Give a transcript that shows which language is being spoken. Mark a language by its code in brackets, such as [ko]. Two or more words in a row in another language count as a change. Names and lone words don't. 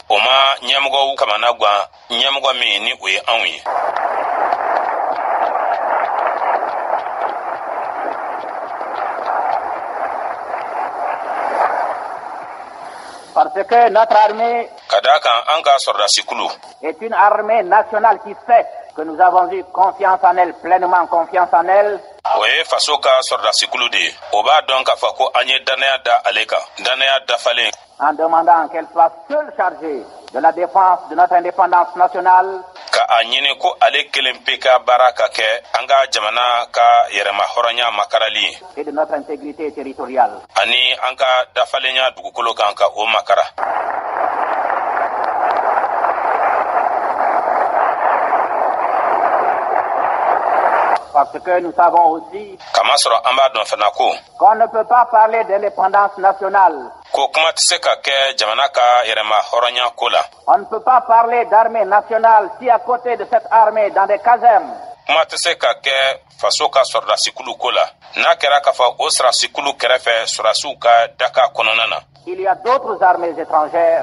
[fr] Parce que notre armée est une armée nationale qui sait que nous avons eu confiance en elle, pleinement confiance en elle. [bm] o ye faso ka sɔrɔdasi kulu de ye. O b'a dɔn k'a fɔ ko an ye danaya da ale kan. Danaya dafalen. [fr] En demandant qu'elle soit seule chargée de la défense de notre indépendance nationale. [bm] Ka a ɲini ko ale kelen pe ka baara ka kɛ an ka jamana ka yɛrɛma hɔrɔnya makarali. [fr] Et de notre intégrité territoriale. [bm] Ani an ka dafalenya dugukolo kan ka o makara. [fr] Parce que nous savons aussi qu'on ne peut pas parler d'indépendance nationale. On ne peut pas parler d'armée nationale si à côté de cette armée, dans des casernes, il y a d'autres armées étrangères.